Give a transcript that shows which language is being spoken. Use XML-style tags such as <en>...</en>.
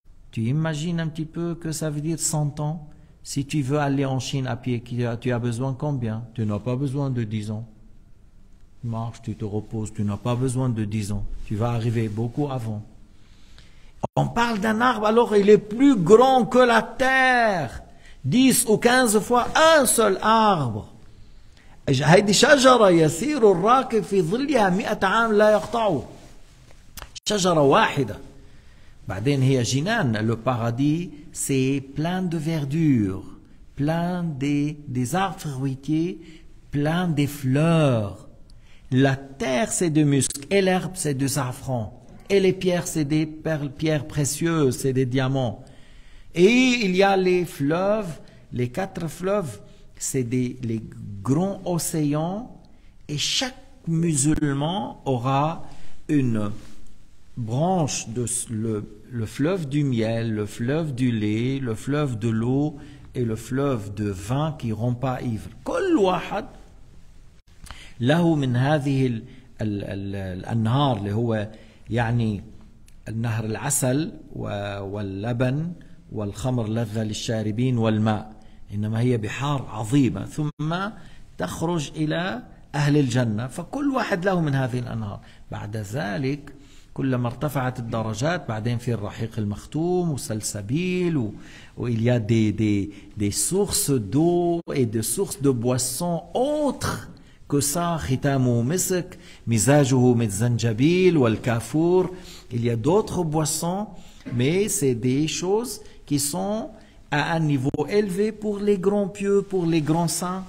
<fr>Tu imagines un petit peu que ça veut dire 100 ans? Si tu veux aller en Chine à pied, tu as besoin combien? Tu n'as pas besoin de 10 ans. Tu marches, tu te reposes, tu n'as pas besoin de 10 ans. Tu vas arriver beaucoup avant. On parle d'un arbre, alors il est plus grand que la terre. 10 ou 15 fois un seul arbre.</fr> <ar>هذه شجرة يسير الراكب في ظلها 100 عام لا يقطعه. شجرة واحدة. بعدين هي جنان,</ar> <fr>le paradis, c'est plein de verdure, plein des arbres fruitiers, plein des fleurs. La terre, c'est de musc, et l'herbe, c'est de safran. Et les pierres, c'est des pierres précieuses, c'est des diamants. Et il y a les fleuves, les 4 fleuves, c'est les grands océans, et chaque musulman aura une branche de le fleuve du miel, le fleuve du lait, le fleuve de l'eau et le fleuve de vin qui ne rend pas ivre.</fr> <ar>كل واحد له من هذه الأنهار اللي هو يعني النهر العسل واللبن والخمر لذة للشاربين والماء. إنما هي بحار عظيمة ثم تخرج إلى أهل الجنة فكل واحد له من هذه الأنهار. بعد ذلك كلما ارتفعت الدرجات بعدين في الرحيق المختوم وسلسبيل</ar> <fr>il y a des sources d'eau et des sources de boissons autres que ça.</fr> <ar>ختامه مسك مزاجه من الزنجبيل والكافور.</ar> <fr>Il y a d'autres boissons, mais c'est des choses qui sont à un niveau élevé pour les grands pieux, pour les grands saints.</fr>